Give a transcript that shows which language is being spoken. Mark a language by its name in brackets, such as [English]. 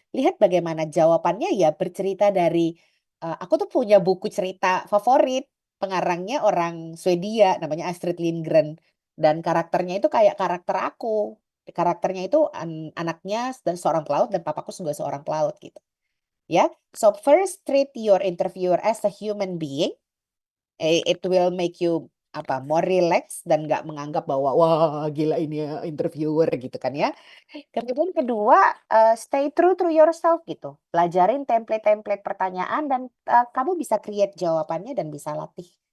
[Indonesian] Lihat bagaimana jawabannya ya bercerita dari aku tuh punya buku cerita favorit, pengarangnya orang Swedia namanya Astrid Lindgren. Dan karakternya itu kayak karakter aku. Karakternya itu anaknya dan seorang pelaut dan papaku juga seorang pelaut gitu. [English] Ya, so first treat your interviewer as a human being. It will make you more relax [Indonesian] dan nggak menganggap bahwa wah gila ini ya interviewer gitu kan ya. Kemudian kedua, [English] stay true to yourself [Indonesian] gitu. Pelajarin template-template pertanyaan dan kamu bisa create jawabannya dan bisa latih.